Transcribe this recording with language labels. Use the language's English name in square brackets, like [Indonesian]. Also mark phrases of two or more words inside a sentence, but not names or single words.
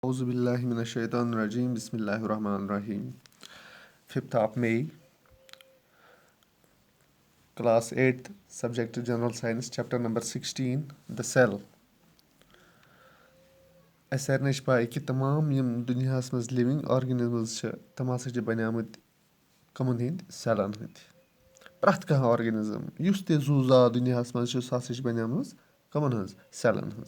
[Arabic] أعوذ بالله من الشيطان الرجيم. بسم الله الرحمن الرحيم. [English] 5th of May, Class 8th, Subject General Science, Chapter number 16, The Cell. [Kashmiri] اَسہِ سارنٕے چھِ پاے کہِ تمام یِم دُنیاہَس منٛز [English] living organisms [Kashmiri] چھِ تِم ہَسا چھِ بَنیٛامٕتۍ کَمَن ہٕنٛدۍ سٮ۪لَن ہٕنٛدۍ. پرٛٮ۪تھ کانٛہہ آرگٔنِزٕم یُس تہِ زُو زات دُنیاہَس منٛز چھُ سُہ ہَسا چھِ بَنیٛامٕژ کَمَن ہٕنٛز سٮ۪لَن ہٕنٛز.